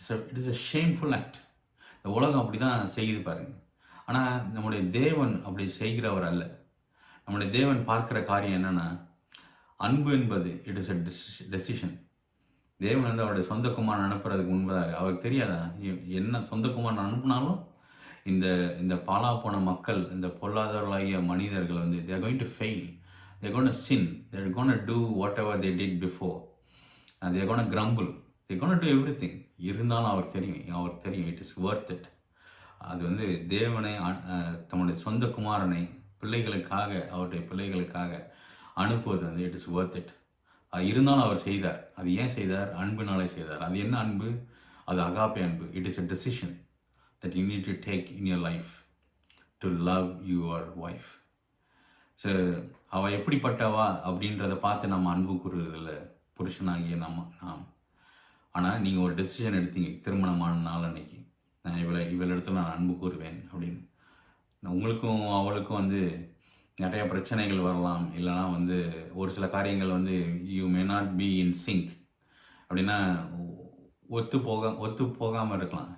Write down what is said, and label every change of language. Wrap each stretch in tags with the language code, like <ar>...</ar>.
<en>It is a shameful act.</en> <ta>இந்த உலகம் அப்படி தான் செய்யுது பாருங்க. ஆனால் நம்முடைய தேவன் அப்படி செய்கிறவர் அல்ல. நம்முடைய தேவன் பார்க்குற காரியம் என்னென்னா, அன்பு என்பது</ta> <en>It is a decision.</en> <ta>தேவன் வந்து அவருடைய சொந்த குமாரன் அனுப்புறதுக்கு முன்பதாக அவருக்கு தெரியாதா என்ன சொந்த குமாரன் அனுப்புனாலும் இந்த இந்த பாழா போன மக்கள், இந்த பொல்லாதவர்களாகிய மனிதர்கள் வந்து</ta> <en>they are going to fail, they are going to sin, they are going to do whatever they did before, and they are going to grumble, they are going to do everything.</en> <ta>இருந்தாலும் அவருக்கு தெரியும்</ta> <en>it is worth it.</en> <ta>அது வந்து தேவனை தம்முடைய சொந்த குமாரனை அவருடைய பிள்ளைகளுக்காக அனுப்புவது வந்து</ta> <en>It is worth it.</en> <ta>இருந்தாலும் அவர் செய்தார். அது ஏன் செய்தார்? அன்புனாலே செய்தார். அது என்ன அன்பு? அது அகாப்பே அன்பு.</ta> <en>It is a decision that you need to take in your life to love your wife.</en> <ta>So அவள் எப்படிப்பட்டவா அப்படின்றத பார்த்து நம்ம அன்பு கூறுறதில்ல புருஷனாகிய நாம். ஆனால் நீங்கள் ஒரு டெசிஷன் எடுத்தீங்க திருமணமான நாள் அன்னைக்கு, நான் இவளிடத்துல நான் அன்பு கூறுவேன் அப்படின்னு. உங்களுக்கும் அவளுக்கும் வந்து நிறைய பிரச்சனைகள் வரலாம், இல்லைனா வந்து ஒரு சில காரியங்கள் வந்து</ta> <en>you may not be in sync,</en> <ta>அப்படின்னா ஒத்து போகாமல் இருக்கலாம்.</ta>